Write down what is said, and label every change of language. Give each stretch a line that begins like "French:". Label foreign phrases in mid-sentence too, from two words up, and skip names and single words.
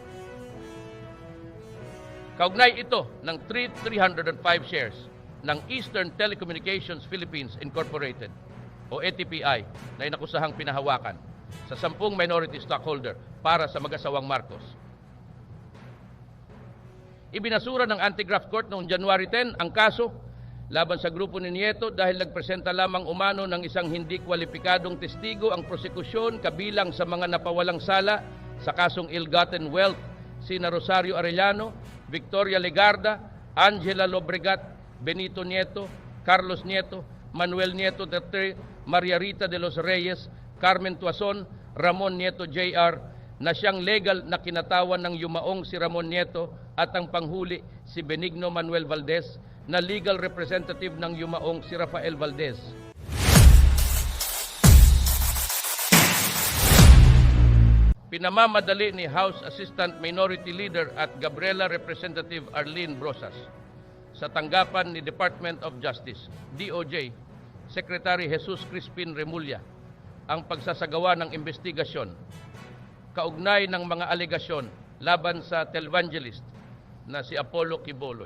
Filipino: Kaugnay ito ng 305 shares ng Eastern Telecommunications Philippines Incorporated o ATPI na inakusahang pinahawakan sa 10 minority stockholder para sa mag-asawang Marcos. Ibinasura ng Anti-Graft Court noong January 10 ang kaso laban sa grupo ni Nieto dahil nagpresenta lamang umano ng isang hindi kwalipikadong testigo ang prosekusyon kabilang sa mga napawalang sala sa kasong
English: ill-gotten wealth
Filipino: sina Rosario Arellano, Victoria Legarda, Angela Lobregat, Benito Nieto, Carlos Nieto, Manuel Nieto III, Maria Rita de los Reyes, Carmen Tuason, Ramon Nieto Jr. na siyang legal na kinatawan ng yumaong si Ramon Nieto at ang panghuli si Benigno Manuel Valdez na
English: legal representative
Filipino: ng yumaong si Rafael Valdez. Pinamamadali ni House Assistant Minority Leader at Gabriela Representative Arlene Brosas sa tanggapan ni Department of Justice, DOJ, Secretary Jesus Crispin Remulla ang pagsasagawa ng investigasyon kaugnay ng mga alegasyon laban sa televangelist na si Apollo Quiboloy.